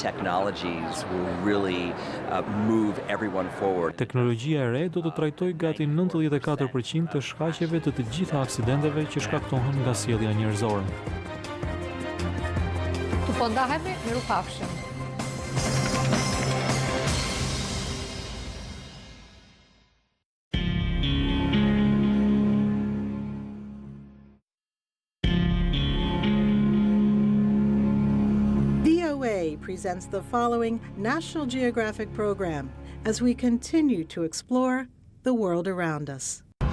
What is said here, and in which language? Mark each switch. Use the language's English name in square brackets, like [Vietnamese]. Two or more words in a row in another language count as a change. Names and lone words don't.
[Albanian] Teknologjia e re do të trajtojë gati 94% të shkaqeve të të gjitha aksidenteve që shkaktohen nga sjellja njerëzore. Tu po ndahemi, mirupafshim. [English] Presents the following National Geographic program as we continue to explore the world around us.